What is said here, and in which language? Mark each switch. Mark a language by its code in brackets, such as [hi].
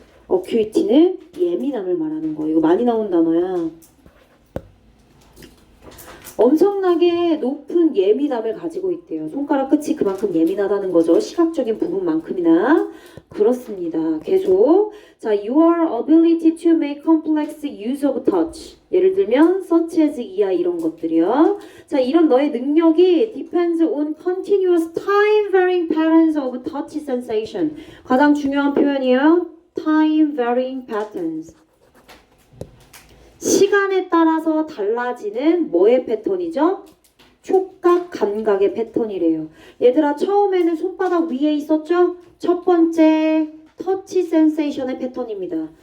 [ko] acute는 예민함을 말하는 거. 이거 많이 나온 단어야. 엄청나게 높은 예민함을 가지고 있대요. 손가락 끝이 그만큼 예민하다는 거죠. 시각적인 부분만큼이나. 그렇습니다. 계속. [en] 자, your ability to make complex use of touch. [ko] 예를 들면 such as 이하 이런 것들이요. [en] 자, 이런 너의 능력이 depends on continuous time varying patterns of touch sensation. [ko] 가장 중요한 표현이에요. [en] time varying patterns. [ko] 시간에 따라서 달라지는 뭐의 패턴이죠? 촉각 감각의 패턴이래요. 얘들아, 처음에는 손바닥 위에 있었죠? 첫 번째 터치 센세이션의 패턴입니다.